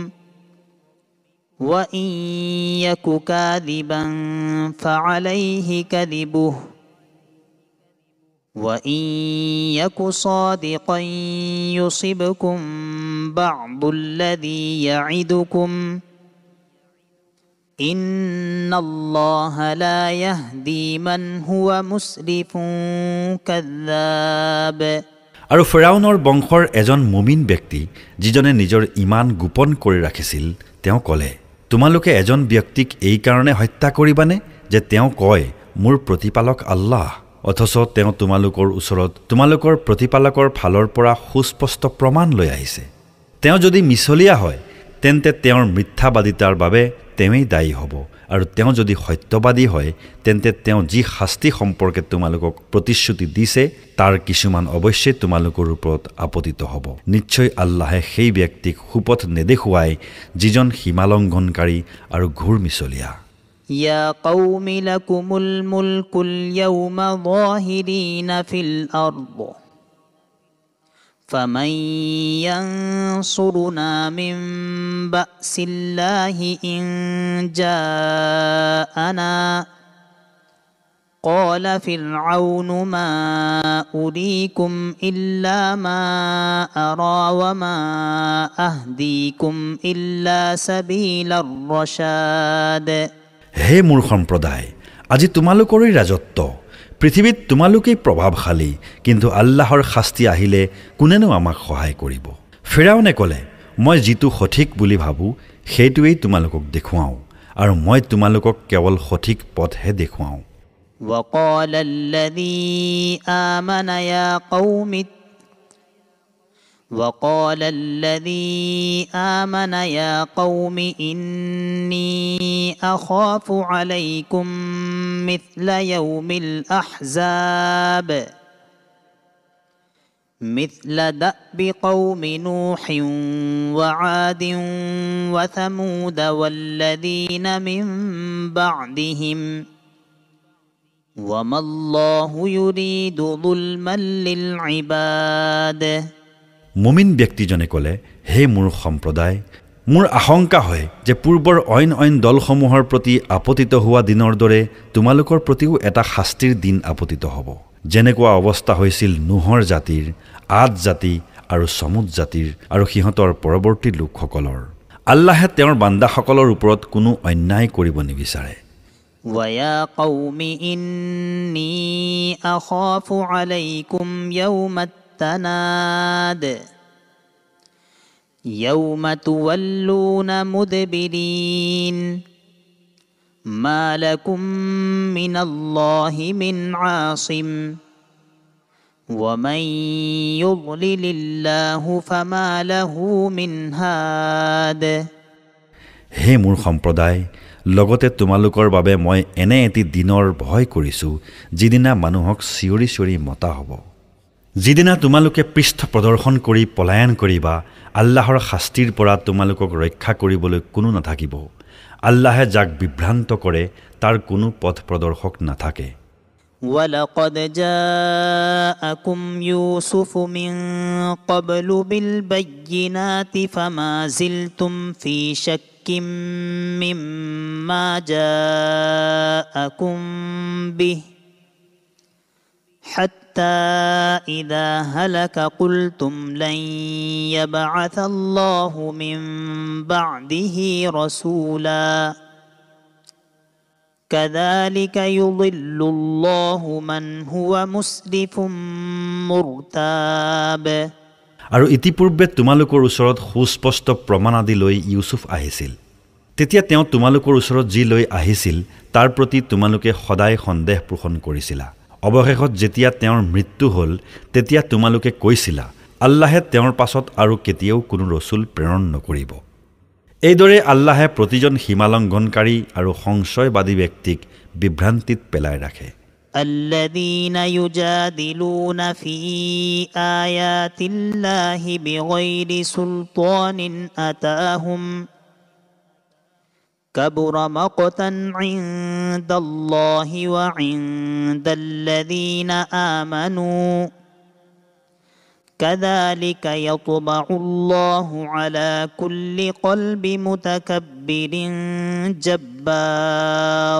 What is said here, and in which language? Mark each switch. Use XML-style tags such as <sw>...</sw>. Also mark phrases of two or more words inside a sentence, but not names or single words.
<ar>وإن يك كاذبا فعليه كذبه وإن يك صادقا يصبكم بعض الذي يعدكم إن الله لا يهدي من هو مسرف كذاب</ar> <as>আৰু ফিৰাউনৰ বংশৰ এজন মুমিন ব্যক্তি যিজনে নিজৰ ইমান গোপন কৰি ৰাখিছিল তেওঁ ক'লে তোমালোকে এজন ব্যক্তিক এই কাৰণে হত্যা কৰিবানে যে তেওঁ কয় মোৰ প্ৰতিপালক আল্লাহ অথচ তেওঁ তোমালোকৰ ওচৰত তোমালোকৰ প্ৰতিপালকৰ ফালৰ পৰা সুস্পষ্ট প্ৰমাণ লৈ আহিছে তেওঁ যদি মিছলীয়া হয় তেন্তে তেওঁৰ মিথ্যাবাদিতাৰ বাবে তেৱেই দায়ী হ'ব আৰু তেওঁ যদি সত্যবাদী হয় তেন্তে তেওঁ যি শাস্তি সম্পৰ্কে তোমালোকক প্ৰতিশ্ৰুতি দিছে তাৰ কিছুমান অৱশ্যে তোমালোকৰ ওপৰত আপতিত হ'ব নিশ্চয় আল্লাহে সেই ব্যক্তিক সুপথ নেদেখুৱাই যিজন সীমালংঘনকাৰী আৰু ঘূৰ মিছলীয়া</as> <ar>يا قوم لكم الملك اليوم ظاهرين في الأرض فمن ينصرنا من بأس الله إن جاءنا قال فرعون ما أريكم إلا ما أرى وما أهديكم إلا سبيل الرشاد</ar> <as>হে মোৰ সম্প্ৰদায় আজি তোমালোকৰে ৰাজত্ব পৃথিৱীত তোমালোকেই প্ৰভাৱশালী কিন্তু আল্লাহৰ শাস্তি আহিলে কোনেনো আমাক সহায় কৰিব ফিৰাউনে ক'লে মই যিটো সঠিক বুলি ভাবো সেইটোৱেই তোমালোকক দেখুৱাও আৰু মই তোমালোকক কেৱল সঠিক পথহে দেখুৱাও</as> <ar>وقال الذي آمن يا قوم إني أخاف عليكم مثل يوم الأحزاب مثل دأب قوم نوح وعاد وثمود والذين من بعدهم وما الله يريد ظلما للعباد</ar> <as>মুমিন ব্যক্তিজনে ক'লে হে মোৰ সম্প্ৰদায় মোৰ আশংকা হয় যে পূৰ্বৰ অইন দলসমূহৰ প্ৰতি আপতিত হোৱা দিনৰ দৰে তোমালোকৰ প্ৰতিও এটা শাস্তিৰ দিন আপতিত হ'ব যেনেকুৱা অৱস্থা হৈছিল নুহৰ জাতিৰ আদ জাতি আৰু সমুদ জাতিৰ আৰু সিহঁতৰ পৰৱৰ্তী লোকসকলৰ আল্লাহে তেওঁৰ বান্দাসকলৰ ওপৰত কোনো অন্যায় কৰিব নিবিচাৰে</as> <ar>ويا قوم إني أخاف عليكم يوم التناد يوم تولون مدبرين ما لكم من الله من عاصم ومن يضلل الله فما له من هاد</ar> <as>হে মোৰ সম্প্ৰদায় লগতে তোমালোকৰ বাবে মই এনে এটি দিনৰ ভয় কৰিছো যিদিনা মানুহক চিঞৰি চিঞৰি মতা হ'ব যিদিনা তোমালোকে পৃষ্ঠ প্ৰদৰ্শন কৰি পলায়ন কৰিবা আল্লাহৰ শাস্তিৰ পৰা তোমালোকক ৰক্ষা কৰিবলৈ কোনো নাথাকিব আল্লাহে যাক বিভ্ৰান্ত কৰে তাৰ কোনো পথ প্ৰদৰ্শক নাথাকে</as> <ar>ولقد جاءكم يوسف من قبل بالبينات فما زلتم في شك مما جاءكم به حتى إذا هلك قلتم لن يبعث الله من بعده رسولا كذلك يضل الله من هو مسرف مرتاب</ar> <as>আৰু ইতিপূৰ্বে তোমালোকৰ ওচৰত সুস্পষ্ট প্ৰমাণ আদি লৈ ইউসুফ আহিছিল তেতিয়া তেওঁ তোমালোকৰ ওচৰত যি লৈ আহিছিল তাৰ প্ৰতি তোমালোকে সদায় সন্দেহ পোষণ কৰিছিলা অৱশেষত যেতিয়া তেওঁৰ মৃত্যু হ'ল তেতিয়া তোমালোকে কৈছিলা আল্লাহে তেওঁৰ পাছত আৰু কেতিয়াও কোনো ৰসুল প্ৰেৰণ নকৰিব এইদৰে আল্লাহে প্ৰতিজন সীমালংঘনকাৰী আৰু সংশয়বাদী ব্যক্তিক বিভ্ৰান্তিত পেলাই ৰাখে</as> <ar>الذين يجادلون في آيات الله بغير سلطان أتاهم كبر مقتا عند الله وعند الذين آمنوا كذلك يطبع الله على كل قلب متكبر جبار</ar>